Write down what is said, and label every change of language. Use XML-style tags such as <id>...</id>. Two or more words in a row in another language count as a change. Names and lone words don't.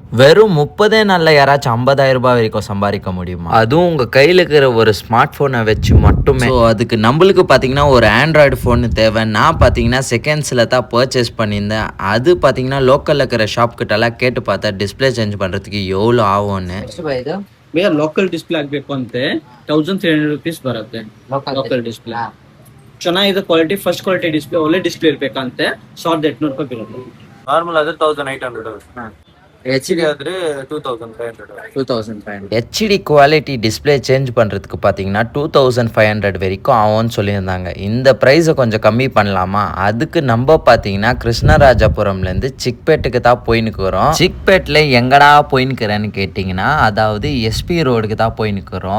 <ta>வெறும் 30 நாள்ல யாராச்சும் 50,000 ரூபாய் வரைக்கும் சம்பாதிக்க முடியுமா? அதுவும் உங்க கையில இருக்கிற ஒரு ஸ்மார்ட் போனை வச்சு மட்டுமே. ஸோ அதுக்கு நம்மளுக்கு பார்த்தீங்கன்னா ஒரு ஆண்ட்ராய்டு ஃபோன் தேவை. நான் பார்த்தீங்கன்னா செகண்ட்ஸில் தான் பர்ச்சேஸ் பண்ணியிருந்தேன். அது பார்த்தீங்கன்னா லோக்கலில் இருக்கிற ஷாப் கிட்டலாம் கேட்டு பார்த்தா</ta> <en>display change</en> <ta>பண்ணுறதுக்கு எவ்வளோ ஆகும்னு.</ta> <kn>भैया</kn> <en>local display</en> <kn>ಆಗಬೇಕು ಅಂತೆ 1300 ರೂಪೀಸ್ ಬರುತ್ತೆ</kn> <en>local display</en> <kn>ಚೆನ್ನಾಗಿದೆ</kn> <en>quality first quality display</en> <kn>ಒಳ್ಳೆ ಡಿಸ್ಪ್ಲೇ ಇರಬೇಕಂತೆ 1800 ರೂಪಾಯಿ ಬೀಳುತ್ತೆ ನಾರ್ಮಲ್ ಆದ್ರೆ 1800 ஹெச்டி ಆದ್ರೆ 2500 2500.</kn> <en>HD quality display change</en> <ta>பண்ணுறதுக்கு பார்த்தீங்கன்னா 2500 வரைக்கும் ஆகும்னு சொல்லியிருந்தாங்க. இந்த ப்ரைஸை கொஞ்சம் கம்மி பண்ணலாமா? அதுக்கு நம்ம பார்த்தீங்கன்னா கிருஷ்ணராஜபுரம்லேருந்து சிக்பேட்டுக்கு தான் போயின்னுக்குறோம். சிக்பேட்டில் எங்கடா போயின்னுக்கிறேன்னு கேட்டிங்கன்னா, அதாவது எஸ்பி ரோடுக்கு தான் போயின்னுக்குறோம்.</ta>